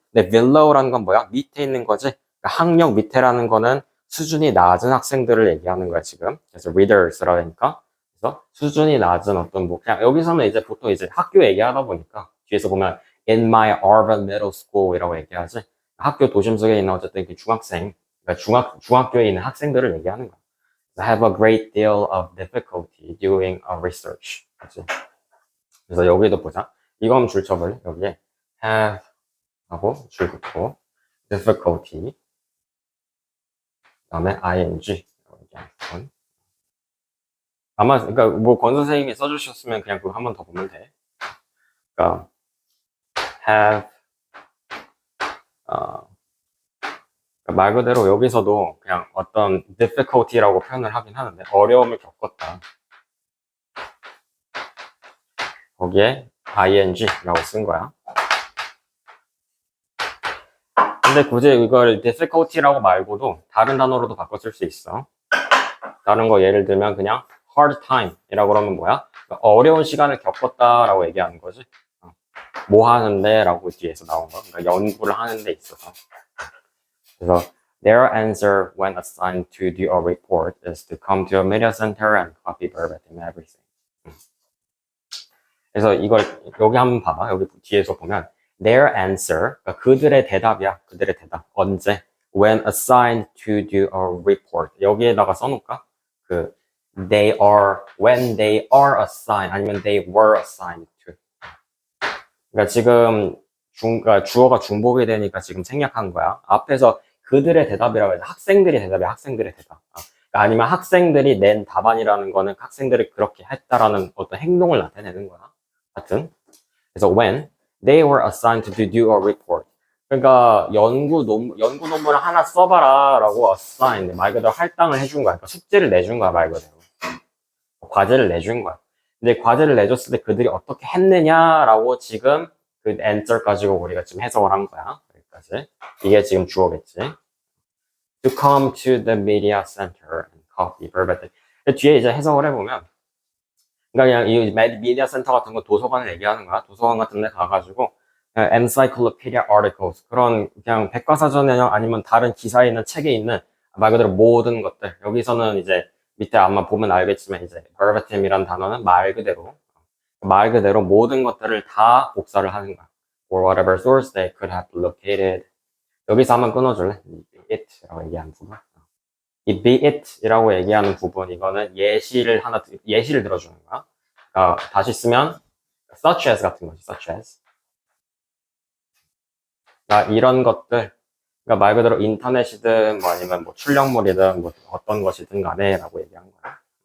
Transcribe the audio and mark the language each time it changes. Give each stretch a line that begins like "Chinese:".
Korean: 근데 below라는 건 뭐야? 밑에 있는 거지. 그러니까 학력 밑에라는 거는 수준이 낮은 학생들을 얘기하는 거야 지금. 그래서 readers라고 하니까. 그래서 수준이 낮은 어떤 뭐 그냥 여기서는 이제 보통 이제 학교 얘기하다 보니까 뒤에서 보면
English: in my urban middle school
Korean: 이라고 얘기하지. 학교 도심 속에 있는 어쨌든 그 중학생, 그러니까 중학교에 있는 학생들을 얘기하는 거야.
English: have a great deal of difficulty doing a research.
Korean: 그치? 그래서 여기도 보자. 이거 한번 줄 쳐볼래? 여기에 have 하고 줄 긋고 difficulty 그다음에 ing 아마 그러니까 뭐 권 선생님이 써주셨으면 그냥 그거 한 번 더 보면 돼. 그러니까 have 말 그대로 여기서도 그냥 어떤 difficulty라고 표현을 하긴 하는데 어려움을 겪었다. 거기에 ing라고 쓴 거야. 근데 굳이 이걸 difficulty라고 말고도 다른 단어로도 바꿔 쓸 수 있어. 다른 거 예를 들면 그냥 hard time 이라고 그러면 뭐야? 어려운 시간을 겪었다라고 얘기하는 거지. 뭐 하는데? 라고 뒤에서 나온 거. 그러니까 연구를 하는 데 있어서. 그래서
English: their answer when assigned to do a report is to come to a media center and copy verbatim everything.
Korean: 그래서 이걸 여기 한번 봐봐. 여기 뒤에서 보면
English: their answer,
Korean: 그러니까 그들의 대답이야. 그들의 대답. 언제?
English: When assigned to do a report.
Korean: 여기에다가 써놓을까?
English: when they are assigned,
Korean: 아니면
English: they were assigned to.
Korean: 그러니까 지금 그러니까 주어가 중복이 되니까 지금 생략한 거야. 앞에서 그들의 대답이라고 해서 학생들의 대답이야. 학생들의 대답. 그러니까 아니면 학생들이 낸 답안이라는 거는 학생들이 그렇게 했다라는 어떤 행동을 나타내는 거야. 하여튼. 그래서
English: when they were assigned to do a report.
Korean: 그러니까 연구 논문을 하나 써봐라 라고 assign, 말 그대로 할당을 해준 거야. 그러니까 숙제를 내준 거야, 말 그대로. 과제를 내준 거야. 근데 과제를 내줬을 때 그들이 어떻게 했느냐라고 지금 그 answer 가지고 우리가 지금 해석을 한 거야. 여기까지. 이게 지금 주어겠지.
English: To come to the media center and copy verbatim.
Korean: 뒤에 이제 해석을 해보면, 그러니까 그냥 이 media center 같은 거 도서관을 얘기하는 거야. 도서관 같은 데 가가지고 encyclopedia articles, 그런 그냥 백과사전이나 아니면 다른 기사에 있는 책에 있는 말 그대로 모든 것들. 여기서는 이제 밑에 아마 보면 알겠지만 이제 verbatim이라는 단어는 말 그대로 모든 것들을 다 복사를 하는 거야.
English: or whatever source they could have located.
Korean: 여기서 한번 끊어줄래?
English: be it
Korean: 라고 얘기하는 부분. 이 be it이라고 얘기하는 부분, 이거는 예시를 들어주는 거야. 다시 쓰면 such as 같은 거지.
English: such as.
Korean: 이런 것들, 그러니까 말 그대로 인터넷이든 뭐 아니면 뭐 출력물이든 뭐 어떤 것이든 간에 라고 얘기한 거야.